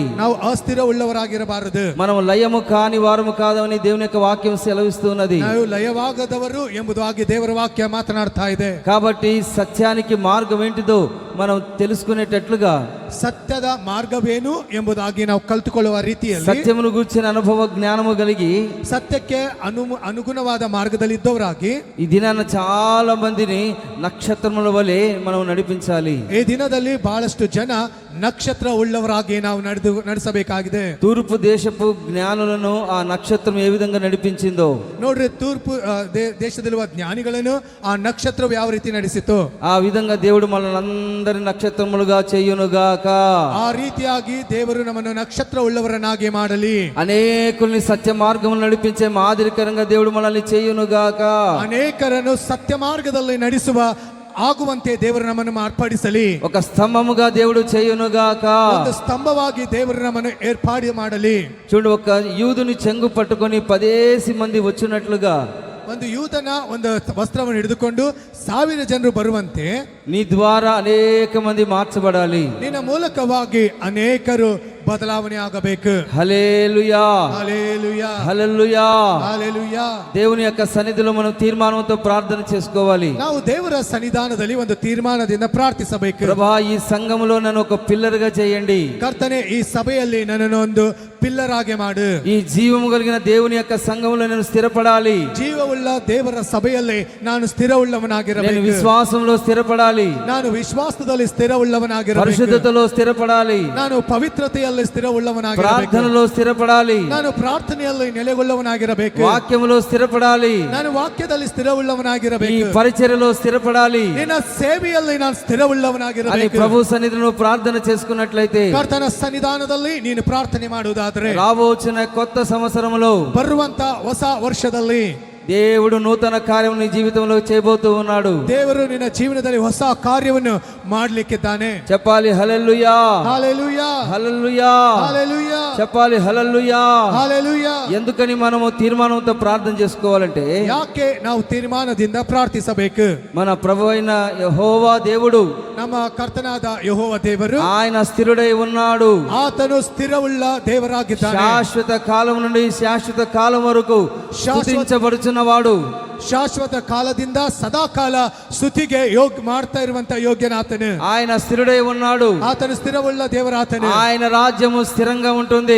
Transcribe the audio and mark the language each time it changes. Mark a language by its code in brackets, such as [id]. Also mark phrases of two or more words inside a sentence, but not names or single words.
[kn] ನಾವು ಅಸ್ಥಿರ ಉಳ್ಳವರಾಗಿರಬಾರದು. [te] మనం లయము కాని వారము కాదని దేవుని యొక్క వాక్యం సెలవిస్తున్నది. [kn] ನಾವು ಲಯವಾಗದವರು ಎಂಬುದಾಗಿ ದೇವರ ವಾಕ್ಯ ಮಾತನಾಡ್ತಾ ಇದೆ. [te] కాబట్టి సత్యానికి మార్గం ఏంటిదో మనం తెలుసుకునేటట్లుగా [kn] ಸತ್ಯದ ಮಾರ್ಗವೇನು ಎಂಬುದಾಗಿ ನಾವು ಕಲ್ತುಕೊಳ್ಳುವ ರೀತಿಯಲ್ಲಿ [te] సత్యమును గూర్చిన అనుభవ జ్ఞానము కలిగి [kn] ಸತ್ಯಕ್ಕೆ ಅನುಗುಣವಾದ ಮಾರ್ಗದಲ್ಲಿದ್ದವರಾಗಿ [te] ఈ దినాన చాలా మందిని నక్షత్రముల వలె మనం నడిపించాలి. [kn] ಈ ದಿನದಲ್ಲಿ ಬಹಳಷ್ಟು ಜನ ನಕ್ಷತ್ರ ಉಳ್ಳವರಾಗಿ ನಾವು ನಡೆಸಬೇಕಾಗಿದೆ. [te] తూర్పు దేశపు జ్ఞానులను ఆ నక్షత్రం ఏ విధంగా నడిపించిందో, [kn] ನೋಡ್ರಿ, ತೂರ್ಪು ದೇಶದಲ್ಲಿರುವ ಜ್ಞಾನಿಗಳನ್ನು ಆ ನಕ್ಷತ್ರವು ಯಾವ ರೀತಿ ನಡೆಸಿತು, [te] ఆ విధంగా దేవుడు మనల్ని అందరి నక్షత్రములుగా చేయునుగాక. [kn] ಆ ರೀತಿಯಾಗಿ ದೇವರು ನಮ್ಮನ್ನು ನಕ್ಷತ್ರ ಉಳ್ಳವರನ್ನಾಗಿ ಮಾಡಲಿ. [te] అనేకుల్ని సత్య మార్గములు నడిపించే మాదిరికరంగా దేవుడు మనల్ని చేయునుగాక. [kn] ಅನೇಕರನ್ನು ಸತ್ಯ ಮಾರ್ಗದಲ್ಲಿ ನಡೆಸುವ ಆಗುವಂತೆ ದೇವರು ನಮ್ಮನ್ನು ಮಾರ್ಪಡಿಸಲಿ. [te] ఒక స్తంభముగా దేవుడు చేయునుగాక. [kn] ಒಂದು ಸ್ತಂಭವಾಗಿ ದೇವರು ನಮ್ಮನ್ನು ಏರ್ಪಾಡು ಮಾಡಲಿ. [te] చూడు, ఒక యూదుని చెంగు పట్టుకొని 10 మంది వచ్చినట్లుగా [kn] ಒಂದು ಯೂದನ ಒಂದು ವಸ್ತ್ರವನ್ನು ಹಿಡಿದುಕೊಂಡು 1000 ಜನರು ಬರುವಂತೆ [te] నీ ద్వారా అనేక మంది మార్చబడాలి. [kn] ನಿನ್ನ ಮೂಲಕವಾಗಿ ಅನೇಕರು ಬದಲಾವಣೆ ಆಗಬೇಕು. [te] హల్లెలూయా, హల్లెలూయా, హల్లెలూయా. హల్లెలూయా. దేవుని యొక్క సన్నిధిలో మనం తీర్మానంతో ప్రార్థన చేసుకోవాలి. [kn] ನಾವು ದೇವರ ಸನ್ನಿಧಾನದಲ್ಲಿ ಒಂದು ತೀರ್ಮಾನದಿಂದ ಪ್ರಾರ್ಥಿಸಬೇಕು. [te] ప్రభా, ఈ సంఘములో నన్ను ఒక పిల్లర్ గా చేయండి. [kn] ಕರ್ತನೆ, ಈ ಸಭೆಯಲ್ಲಿ ನನ್ನನ್ನು ಒಂದು ಪಿಲ್ಲರ್ ಆಗಿ ಮಾಡು. [te] ఈ జీవము కలిగిన దేవుని యొక్క సంఘములో నేను స్థిరపడాలి. [kn] ಜೀವವುಳ್ಳ ದೇವರ ಸಭೆಯಲ್ಲಿ ನಾನು ಸ್ಥಿರವುಳ್ಳವನಾಗಿರಬೇಕು. [te] నేను విశ్వాసంలో స్థిరపడాలి. [kn] ನಾನು ವಿಶ್ವಾಸದಲ್ಲಿ ಸ್ಥಿರವುಳ್ಳವನಾಗಿರಬೇಕು. [te] పరిశుద్ధతలో స్థిరపడాలి. [kn] ನಾನು ಪವಿತ್ರತೆಯಲ್ಲಿ ಸ್ಥಿರವುಳ್ಳವನಾಗಿರಬೇಕು. [te] ప్రార్థనలో స్థిరపడాలి. [kn] ನಾನು ಪ್ರಾರ್ಥನೆಯಲ್ಲಿ ನೆಲೆಗೊಳ್ಳವನಾಗಿರಬೇಕು. [te] వాక్యములో స్థిరపడాలి. [kn] ನಾನು ವಾಕ್ಯದಲ್ಲಿ [te] ఈ [kn] ಸ್ಥಿರವುಳ್ಳವನಾಗಿರಬೇಕು. [te] పరిచర్యలో స్థిరపడాలి [kn] ನಿನ್ನ ಸೇವೆಯಲ್ಲಿ ನಾನು [te] అని [kn] ಸ್ಥಿರವುಳ್ಳವನಾಗಿರಬೇಕು. [te] ప్రభు సన్నిధిలో ప్రార్థన చేసుకున్నట్లయితే [kn] ಕರ್ತನ ಸನ್ನಿಧಾನದಲ್ಲಿ ನೀನು ಪ್ರಾರ್ಥನೆ ಮಾಡುವುದಾದರೆ [te] రాబోచిన కొత్త సంవత్సరంలో [kn] ಬರುವಂತ ಹೊಸ ವರ್ಷದಲ್ಲಿ [te] దేవుడు నూతన కార్యం నీ జీవితంలో చేయబోతూ ఉన్నాడు. [kn] ದೇವರು ನಿನ್ನ ಜೀವನದಲ್ಲಿ ಹೊಸ ಕಾರ್ಯವನ್ನು ಮಾಡಲಿಕ್ಕಿದ್ದಾನೆ. [te] చెప్పాలి హల్లెలూయా, హల్లెలూయా, హల్లెలూయా. హల్లెలూయా, చెప్పాలి హల్లెలూయా. హల్లెలూయా. ఎందుకని మనము తీర్మానంతో ప్రార్థన చేసుకోవాలంటే, [kn] ಯಾಕೆ ನಾವು ತೀರ್ಮಾನದಿಂದ ಪ್ರಾರ್ಥಿಸಬೇಕು? [te] మన ప్రభు అయిన యెహోవా దేవుడు, [kn] ನಮ್ಮ ಕರ್ತನಾದ ಯೆಹೋವ ದೇವರು, [te] ఆయన స్థిరుడై ఉన్నాడు. [kn] ಆತನು ಸ್ಥಿರವುಳ್ಳ ದೇವರಾಗಿದ್ದಾನೆ. [te] శాశ్వత కాలం నుండి శాశ్వత కాలం వరకు స్తుతించబడుచున్నవాడు. [kn] ಶಾಶ್ವತ ಕಾಲದಿಂದ ಸದಾಕಾಲ ಸ್ತುತಿಗೆ ಮಾಡ್ತಾ ಇರುವಂತ ಯೋಗ್ಯನಾತನು. [te] ఆయన స్థిరుడై ఉన్నాడు. [kn] ಆತನು ಸ್ಥಿರವುಳ್ಳ ದೇವರಾತನು. [te] ఆయన రాజ్యము స్థిరంగా ఉంటుంది.